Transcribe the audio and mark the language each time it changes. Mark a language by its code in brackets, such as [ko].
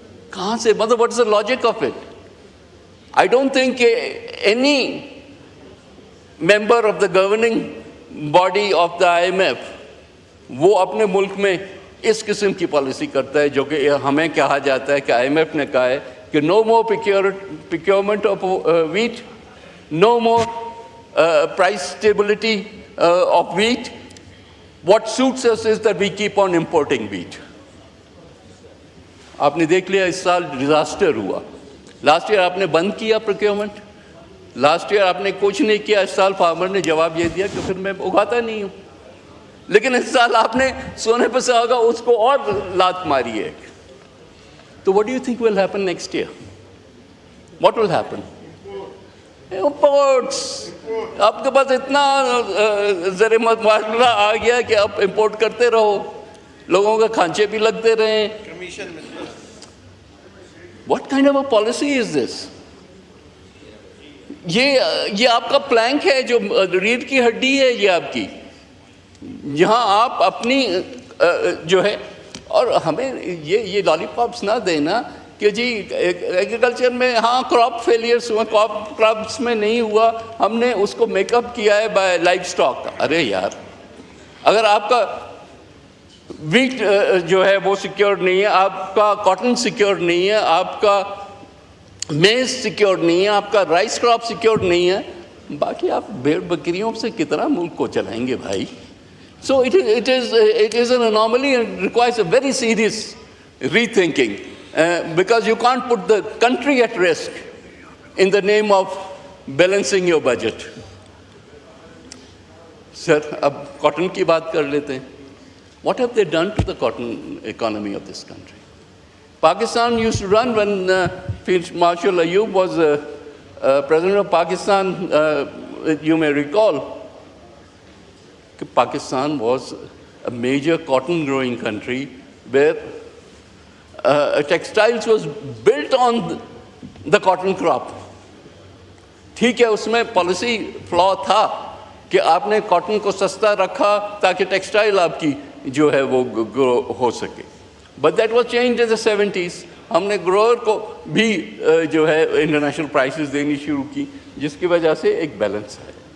[ur] کہاں سے, مطلب [en] What is the logic of it? I don't think any member of the governing body of the IMF [ur] وہ اپنے ملک میں اس قسم کی پالیسی کرتا ہے جو کہ ہمیں کہا جاتا ہے کہ IMF نے کہا ہے کہ [en] no more procurement of wheat, no more price stability of wheat. What suits us is that we keep on importing wheat. [ur] آپ نے دیکھ لیا اس سال ڈیزاسٹر ہوا. لاسٹ ایئر آپ نے بند کیا پروکیورمنٹ, لاسٹ ایئر آپ نے کچھ نہیں کیا, اس سال فارمر نے جواب یہ دیا کہ پھر میں اگاتا نہیں ہوں. لیکن اس سال آپ نے سونے پہ سہاگا اس کو اور لات ماری ہے. [en] تو what do you think will happen next year? What will happen? Imports. [ur] آپ کے پاس اتنا زر معاملہ آ گیا کہ آپ امپورٹ کرتے رہو, لوگوں کے کھانچے بھی لگتے رہیں. [en] What kind of a policy is this? [ur] یہ آپ کا پلانک ہے جو ریڑھ کی ہڈی ہے یہ آپ کی, جہاں آپ اپنی جو ہے, اور ہمیں یہ لالی پاپس نہ دینا کہ جی ایگریکلچر میں ہاں کراپ فیلیئرس ہوئے, کراپس میں نہیں ہوا, ہم نے اس کو میک اپ کیا ہے بائی لائف اسٹاک. ارے یار, اگر آپ کا ویٹ جو ہے وہ سیکیور نہیں ہے, آپ کا کاٹن سیکیور نہیں ہے, آپ کا میز سیکیور نہیں ہے, آپ کا رائس کراپ سیکیور نہیں ہے, باقی آپ بھیڑ بکریوں سے کتنا ملک کو چلائیں گے بھائی. [en] So it is an anomaly and requires a very serious rethinking because you can't put the country at risk in the name of balancing your budget. [ur] Sir, اب کاٹن کی بات کر لیتے ہیں. [en] What have they done to the cotton economy of this country? Pakistan used to run when Field Marshal Ayub was president of Pakistan. You may recall, Pakistan was a major cotton growing country where textiles was built on the cotton crop. [ur] ٹھیک ہے, اس میں policy فلا تھا کہ آپ نے cotton کو سستا رکھا تاکہ ٹیکسٹائل آپ کی جو ہے وہ گرو ہو سکے. [en] But that was change in the 70s. [ur] ہم نے گروور کو بھی جو ہے انٹرنیشنل پرائسز دینی شروع کی, جس کی وجہ سے ایک بیلنس ہے.